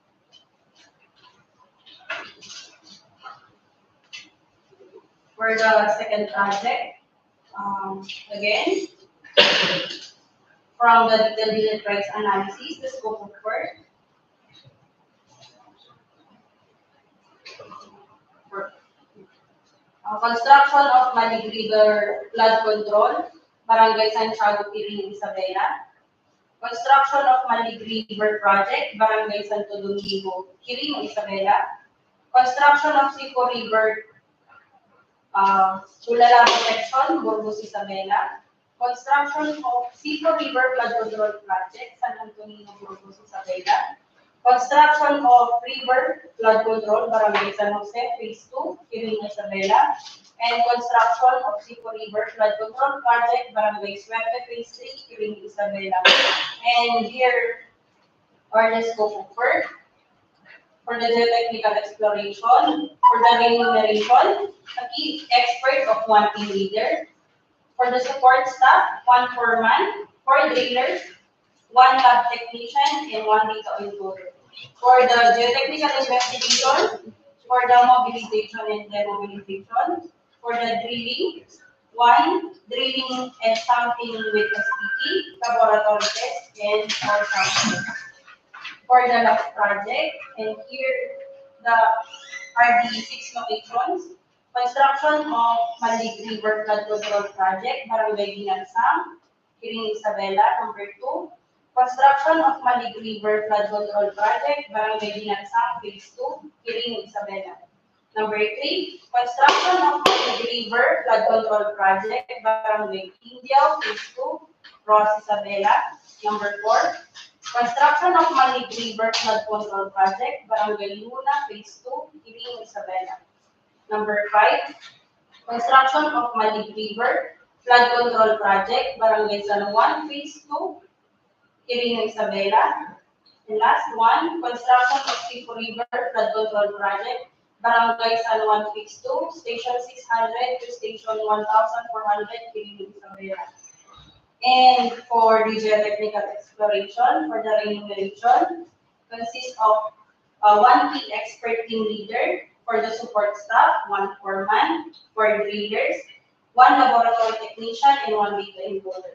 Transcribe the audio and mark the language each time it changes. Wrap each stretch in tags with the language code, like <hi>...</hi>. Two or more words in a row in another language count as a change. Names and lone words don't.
<en>For the second project, again, from the detailed unit price analysis, the scope of work, construction of Malig River flood control, Barangay Santiago, Isabela. Construction of Malig River project, Barangay Santo Domingo, Isabela. Construction of Siffu River Sulalabo section, Burgos, Isabela. Construction of Siffu River flood control project, San Antonio, Burgos, Isabela. Construction of river flood control, Barangay San Jose, Phase 2, Isabela. and construction of Siffu River Flood Control Project, Barangay Suerte, Phase 3, Kiling, Isabela. And here are the scope of work. For the geotechnical exploration, for the remuneration, a key expert of 1 team leader. For the support staff, 1 foreman, 4 drillers, 1 lab technician, and 1 data encoder. For the geotechnical investigation, for the mobilization and demobilization, for the drilling, 1 drilling and sampling with SPT, laboratory test, and our sampling. For the last project, and here are the 6 locations. Construction of Malig River Flood Control Project, Barangay Ginansang, Kiling, Isabela, number 2. Construction of Malig River Flood Control Project, Barangay Ginansang, Phase 2, Kiling, Isabela. Number 3, construction of Malig River Flood Control Project, Barangay Indiao, Phase 2, Roxas, Isabela. Number 4, construction of Malig River Flood Control Project, Barangay Luna, Phase 2, Kiling, Isabela. Number 5, construction of Malig River Flood Control Project, Barangay San Juan, Phase 2, Kiling, Isabela. And last one, construction of Siffu River Flood Control Project, Barangay San Juan, Phase 2, Station 600 to Station 1400, Kiling, Isabela. And for the geotechnical exploration, for the remuneration, consists of 1 key expert team leader. For the support staff, 1 foreman, 4 drillers, 1 laboratory technician, and 1 data encoder.</en>